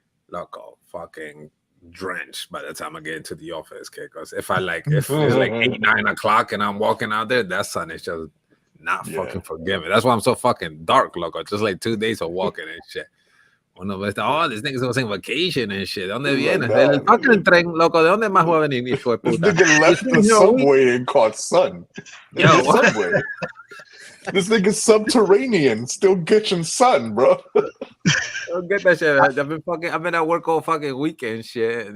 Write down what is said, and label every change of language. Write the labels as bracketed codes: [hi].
[en] Loco, fucking drenched by the time I get into the office, kid. Because if it's like 8, 9 o'clock and I'm walking out there, that sun is just not fucking forgiving. That's why I'm so fucking dark, loco. Just like 2 days of walking and shit. [es] Uno ve, [en] this niggas was in vacation and shit. [es] ¿De dónde viene? Del fucking tren, loco. ¿De dónde más va a venir, hijo de puta? [en] This nigga left the subway and caught sun. Yo, subway. This nigga's subterranean, still getting sun, bro. Don't get that shit. I've been at work all fucking weekend, shit.